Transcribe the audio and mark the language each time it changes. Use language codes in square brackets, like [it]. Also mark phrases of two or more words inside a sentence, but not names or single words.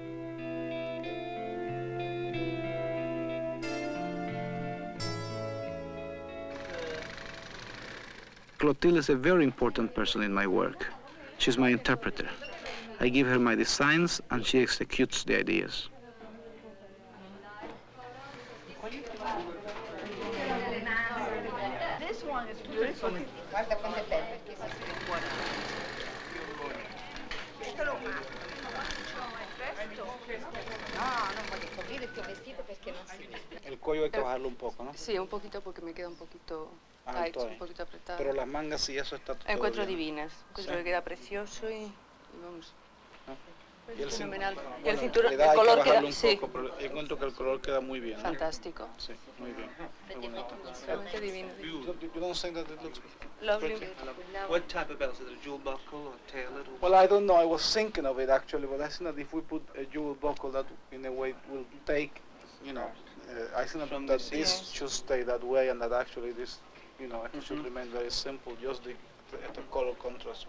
[en] Clotilde is a very important person in my work. She's my interpreter. I give her my designs and she executes the ideas. This one is beautiful. [it] Guarda quanto è bello perché si scrive buona. Questo lo faccio. No, non voglio coprire il tuo vestito perché non si vede. [es] El cuello hay que bajarlo un poco, ¿no? Sí, un poquito porque me queda un poquito tight, un poquito apretado. Pero las mangas y eso está todo Encuentro bien. divinas, encuentro que queda precioso y vamos. Y el Fenomenal. cinturón, Y el cinturón, le da, el color hay que bajarlo queda, un sí, poco, pero yo encuentro que el color queda muy bien. ¿no? fantástico. Sí, muy bien. Muy bonito. Realmente divino. [en] You don't think that it looks Lovely. pretty? What type of belt? Is it a jewel buckle or tailed? Well, I don't know. I was thinking of it actually, but I think that if we put a jewel buckle, that in a way will take, you know, I think From that this, this yes. should stay that way, and that actually this, you know, it should remain very simple, just the color contrast.